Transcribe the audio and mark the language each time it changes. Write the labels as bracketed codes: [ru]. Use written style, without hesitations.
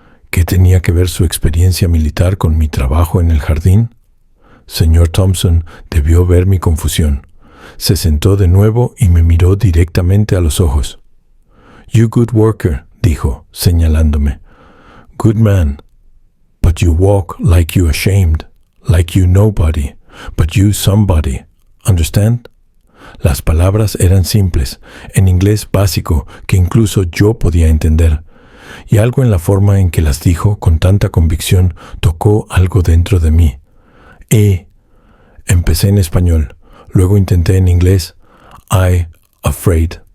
[es] ¿Qué tenía que ver su experiencia militar con mi trabajo en el jardín? Señor Thompson debió ver mi confusión. Se sentó de nuevo y me miró directamente a los ojos. [en] «You good worker», [es] dijo, señalándome. [en] «Good man. But you walk like you ashamed, like you nobody, but you somebody. Understand?» [es] Las palabras eran simples, en inglés básico que incluso yo podía entender. Y algo en la forma en que las dijo con tanta convicción tocó algo dentro de mí. Empecé en español, luego intenté en inglés. [en] «I, afraid.